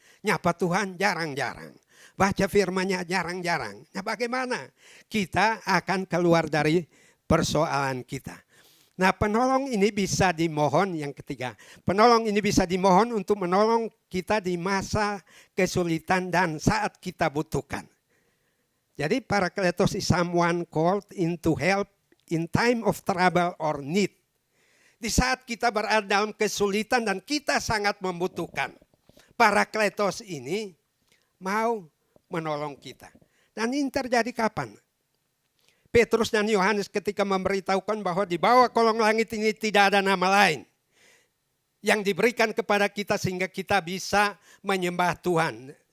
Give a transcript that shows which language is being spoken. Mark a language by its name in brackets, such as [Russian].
[Indonesian] Nyapa Tuhan jarang-jarang. Baca firman-Nya jarang-jarang. Nah bagaimana kita akan keluar dari persoalan kita. Nah penolong ini bisa dimohon, yang ketiga. Penolong ini bisa dimohon untuk menolong kita di masa kesulitan dan saat kita butuhkan. Jadi [English] Parakletos is someone called into help in time of trouble or need. [Indonesian] Di saat kita berada dalam kesulitan dan kita sangat membutuhkan. Parakletos ini mau menolong kita. Dan ini terjadi kapan? Petrus dan Yohanes ketika memberitahukan bahwa di bawah kolong langit ini tidak ada nama lain yang diberikan kepada kita sehingga kita bisa menyembah Tuhan.